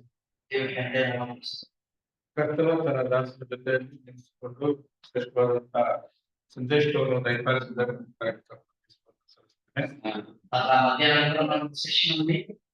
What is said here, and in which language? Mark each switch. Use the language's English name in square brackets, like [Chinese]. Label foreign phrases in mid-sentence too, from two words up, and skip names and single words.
[Telugu] దేవుడి అంటే [Kannada] ಕರ್ತನ ತನ್ನ ದಾಸರ ಜೊತೆ ನಿಲ್ಲಿಸಿಕೊಂಡು ಶ್ರೇಷ್ಠವಾದಂತಹ ಸಂದೇಶವನ್ನು ದಯಪಾಲಿಸಿದ [Telugu] అలా మధ్యాహ్నం సెషన్ ఉంది.